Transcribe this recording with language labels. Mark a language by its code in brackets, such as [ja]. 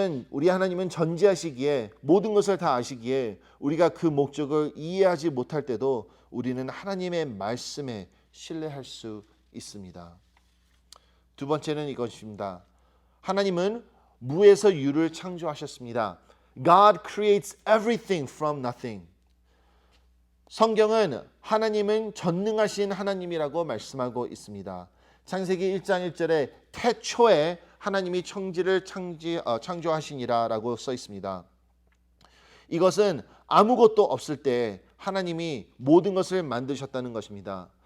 [ko] 우리 하나님은 전지하시기에 모든 것을 다 아시기에 우리가 그 목적을 이해하지 못할 때도 우리는 하나님의 말씀에 신뢰할 수 있습니다. 두 번째는 이것입니다. 하나님은 무에서 유를 창조하셨습니다. [en] God creates everything from nothing. [ko] 성경은 하나님은 전능하신 하나님이라고 말씀하고 있습니다. 창세기 1장 1절에 태초에 하나님이 천지를 창조하시니라라고 써 있습니다. 이것은 아무것도 없을 때 하나님이 모든 것을 만드셨다는 것입니다.